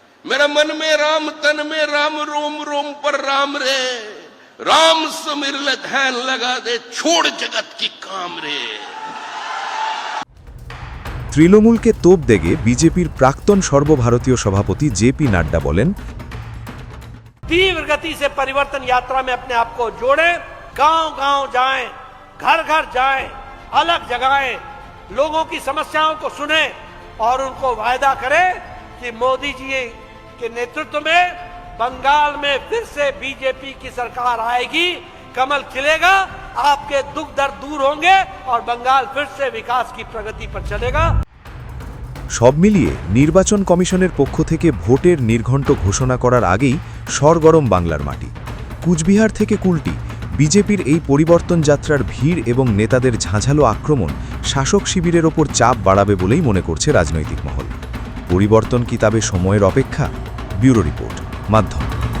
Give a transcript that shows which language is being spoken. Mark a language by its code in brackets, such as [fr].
[hi] मेरा मन में राम, तन में राम, रोम रोम पर राम रे। राम समिर ले ध्यान लगा दे, छोड़ जगत की काम रे। [bn] তৃণমূলকে তোপ দেগে বিজেপির প্রাক্তন সর্বভারতীয় সভাপতি জেপি নাড্ডা বলেন, [hi] तीव्र गति से परिवर्तन यात्रा में अपने आप को जोड़ें, गांव गांव जाएं, घर घर जाएं, अलग जगाएं, लोगों की समस्याओं को सुने और उनको वायदा करें कि मोदी जी के नेतृत्व में बंगाल में फिर से बीजेपी की सरकार आएगी, कमल खिलेगा, आपके दुख दर्द दूर होंगे और बंगाल फिर से विकास की प्रगति पर चलेगा। [bn] সব মিলিয়ে নির্বাচন কমিশনের পক্ষ থেকে ভোটের নির্ঘণ্ট ঘোষণা করার আগেই সরগরম বাংলার মাটি। কুচবিহার থেকে কুলটি বিজেপির এই পরিবর্তন যাত্রার ভিড় এবং নেতাদের ঝাঁঝালো আক্রমণ শাসক শিবিরের ওপর চাপ বাড়াবে বলেই মনে করছে রাজনৈতিক মহল। পরিবর্তন কি তবে সময়ের অপেক্ষা? ব্যুরো রিপোর্ট, মাধ্যম।